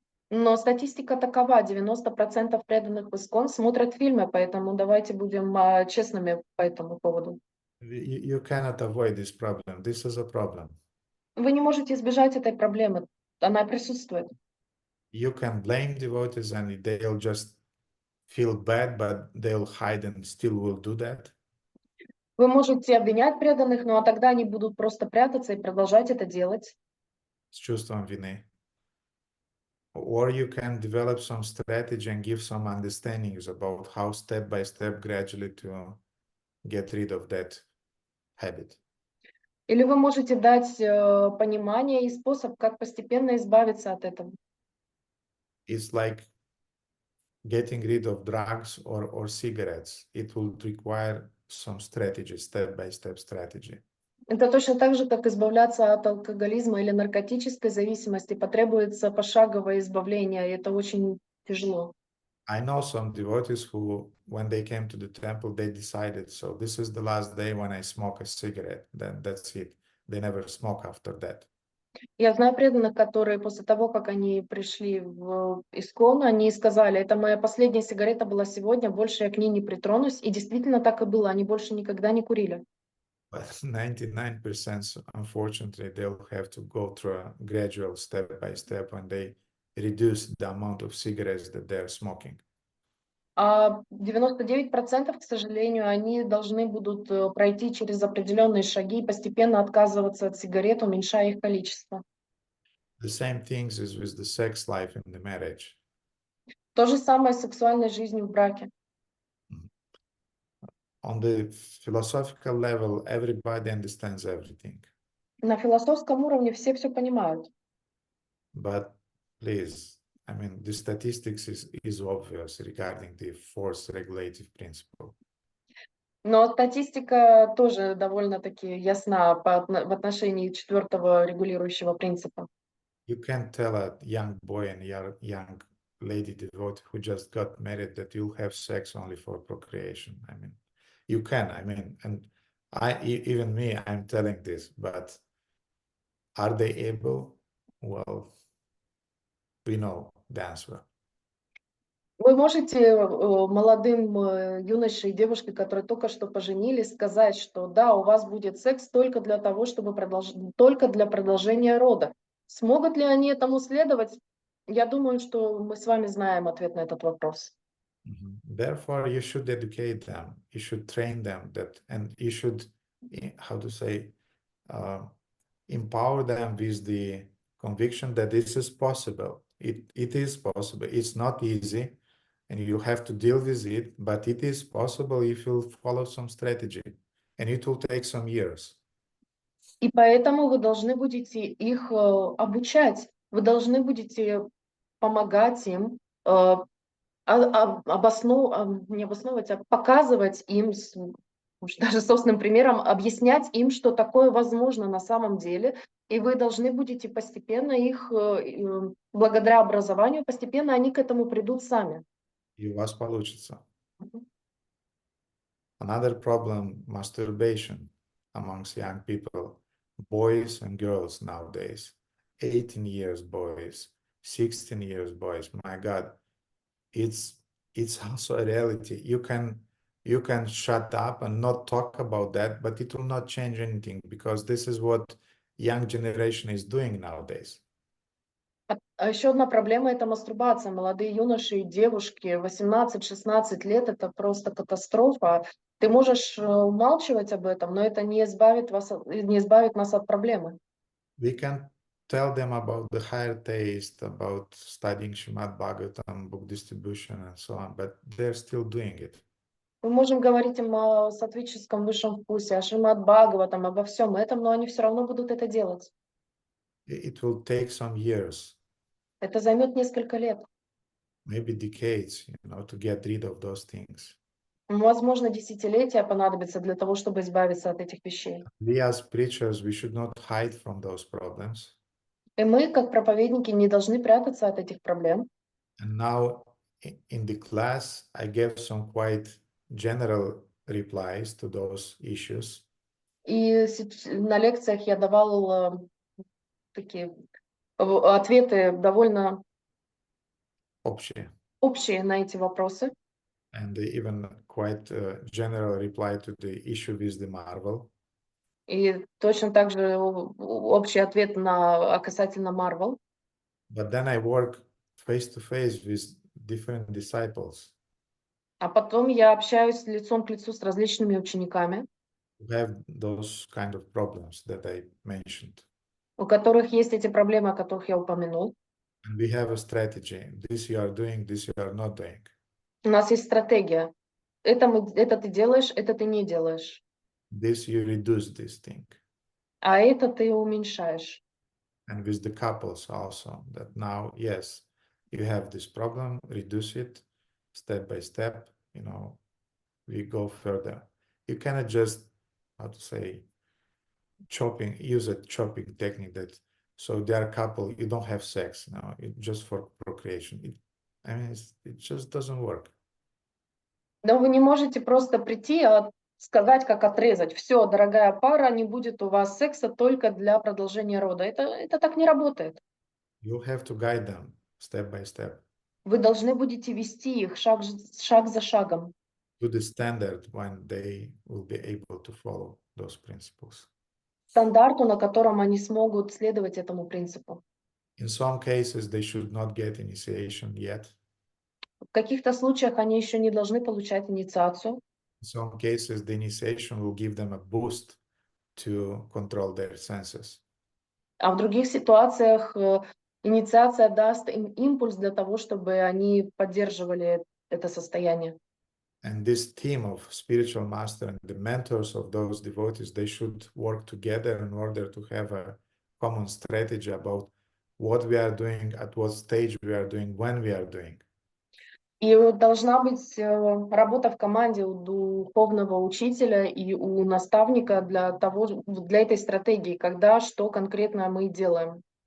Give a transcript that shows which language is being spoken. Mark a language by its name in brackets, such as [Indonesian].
[Russian] Но статистика такова, 90% преданных в ИСККОН смотрят фильмы, поэтому давайте будем честными по этому поводу. [English] You cannot avoid this problem. This is a problem. [Russian] Вы не можете избежать этой проблемы, она присутствует. [English] You can blame devotees and they'll just feel bad, but they'll hide and still will do that. [Russian] Вы можете обвинять преданных, но тогда они будут просто прятаться и продолжать это делать. С чувством вины. [English] Or you can develop some strategy and give some understandings about how step by step gradually to get rid of that habit. [Russian] Или вы можете дать понимание и способ, как постепенно избавиться от этого. [English] It's like getting rid of drugs or cigarettes. It will require some strategy, step by step strategy. [Russian] Это точно так же, как избавляться от алкоголизма или наркотической зависимости. Потребуется пошаговое избавление, и это очень тяжело. [English] I know some devotees who, when they came to the temple, they decided, so this is the last day when I smoke a cigarette, then that's it. They never smoke after that. [Russian] Я знаю преданных, которые после того, как они пришли в ИСККОН, они сказали, это моя последняя сигарета была сегодня, больше я к ней не притронусь. И действительно так и было, они больше никогда не курили. [English] But 99%, unfortunately, they'll have to go through a gradual step by step when they reduce the amount of cigarettes that they're smoking. [Russian] А 99%, к сожалению, они должны будут пройти через определенные шаги и постепенно отказываться от сигарет, уменьшая их количество. [English] The same things is with the sex life in the marriage. [Russian] То же самое с сексуальной жизнью в браке. [English] On the philosophical level, everybody understands everything. [Russian] На философском уровне все понимают. [English] But please, I mean, the statistics is obvious regarding the force regulative principle. [Russian] Но статистика тоже довольно-таки ясна в отношении четвертого регулирующего принципа. [English] You can't tell a young boy and young lady devotee who just got married that you'll have sex only for procreation. I mean, you can, I mean, and even me, I'm telling this, but are they able? Well, we know the answer. [Russian] Вы можете молодым юноше и девушке, которые только что поженились, сказать, что да, у вас будет секс только для того, чтобы только для продолжения рода. Смогут ли они этому следовать? Я думаю, что мы с вами знаем ответ на этот вопрос. [English] Therefore, you should educate them, you should train them that, and you should, how to say, empower them with the conviction that this is possible. It is possible. It's not easy, and you have to deal with it, but it is possible if you follow some strategy, and it will take some years. [Russian] И поэтому вы должны будете их обучать, вы должны будете помогать им, не обосновывать, а показывать им, даже собственным примером, объяснять им, что такое возможно на самом деле, и вы должны будете постепенно их, благодаря образованию, постепенно они к этому придут сами. И у вас получится. [English] Another problem, masturbation amongst young people, boys and girls nowadays, 18 years boys, 16 years boys, my God, it's also a reality. You can shut up and not talk about that, but it will not change anything because this is what young generation is doing nowadays. [Russian] А еще одна проблема – это мастурбация. Молодые юноши и девушки 18-16 лет – это просто катастрофа. Ты можешь умалчивать об этом, но это не избавит нас от проблемы. [English] We can tell them about the higher taste, about studying Shrimad-Bhagavatam, book distribution, and so on, but they're still doing it. [Russian] Мы можем говорить им о саттвическом высшем вкусе, о Шримад-Бхагаватам, обо всем этом, но они все равно будут это делать. [English] It will take some years, [Russian] Это займет несколько лет. [English] maybe decades, to get rid of those things. [Russian] Возможно, десятилетия понадобится для того, чтобы избавиться от этих вещей. [English] We as preachers, we should not hide from those problems. [Russian] И мы, как проповедники, не должны прятаться от этих проблем. [English] And now in the class, I gave some quite general replies to those issues. [Russian] И на лекциях я давал такие ответы довольно общие на эти вопросы. [English] And even quite general reply to the issue with the marvel. [Russian] И точно так же общий ответ касательно Marvel. [English] But then I work face to face with different disciples. [Russian] А потом я общаюсь лицом к лицу с различными учениками, [English] Who have those kind of problems that I mentioned. [Russian] у которых есть эти проблемы, о которых я упомянул. [English] And we have a strategy. This you are doing, this you are not doing. [Russian] У нас есть стратегия. Это ты делаешь, это ты не делаешь. [English] This you reduce this thing. [Russian] А это ты уменьшаешь. [English] And with the couples also, that now, yes, you have this problem, reduce it step by step, we go further. You cannot just, use a chopping technique that, so they are a couple, you don't have sex, just for procreation. It just doesn't work. [Russian] Но вы не можете просто прийти, сказать, как отрезать. Все, дорогая пара, не будет у вас секса только для продолжения рода. Это так не работает. [English] You have to guide them step by step. [Russian] Вы должны будете вести их шаг за шагом. [English] To the standard when they will be able to follow those principles. [Russian] Стандарту, на котором они смогут следовать этому принципу. [English] In some cases, they should not get initiation yet. [Russian] В каких-то случаях они еще не должны получать инициацию. [English] In some cases, the initiation will give them a boost to control their senses. [Russian] А в других ситуациях инициация даст им импульс для того, чтобы они поддерживали это состояние. [English] And this team of spiritual master and the mentors of those devotees, they should work together in order to have a common strategy about what we are doing, at what stage we are doing, when we are doing. [Russian] И должна быть работа в команде у духовного учителя и у наставника для этой стратегии, когда, что конкретно мы делаем.